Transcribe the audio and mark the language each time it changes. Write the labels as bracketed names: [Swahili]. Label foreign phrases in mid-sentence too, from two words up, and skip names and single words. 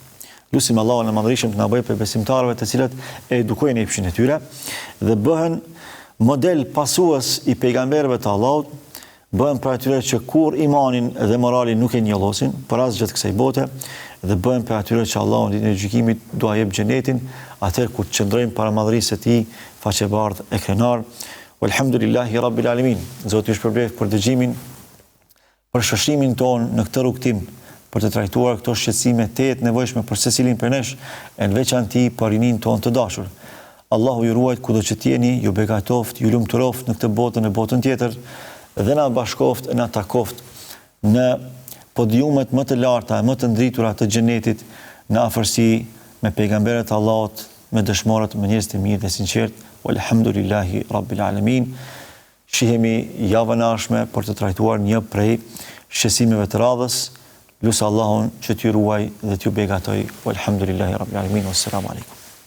[Albanian] Lutim Allahun e Madhërisht të na bëjë për besimtarëve të cilët e edukojnë epshin e tyre dhe bëhen model pasues i pejgamberëve të Allahut, bëhen për atyre që kur imanin dhe moralin nuk e njollosin për asgjë të kësaj bote, dhe bëhen për atyre që Allahu në ditën e gjykimit do ia jep xhenetin, atëherë kur qëndrojnë para madhërisë së Tij, faqebardh e krenar. [Arabic] Walhamdulillahi rabbil alamin. [Albanian] Zoti ju shpërblet për dëgjimin, për shoqërimin tonë në këtë rrugtim, për të trajtuar këto shqetësime të nevojshme për secilin për nesh, e në veçanti për rinin tonë të dashur. Allahu ju ruajt kudo që t'jeni, ju begatoft, ju lumturoft në këtë botën e botën tjetër, dhe na bashkoft e na takoft në podiumet më të larta, më të ndritura të xhenetit, në afërsi me pejgamberët e Allahut, me dëshmorët, me njerëz të mirë dhe sinqert. [Arabic] Walhamdulillahi rabbil alamin. [Albanian] Shihemi javën e ardhshme për të trajtuar një prej shqetësimeve të radhës. Lusë Allahun që t'ju ruaj dhe t'ju begatoj. [Arabic] Walhamdulillahi rabbil alamin. Wassalamu alaikum.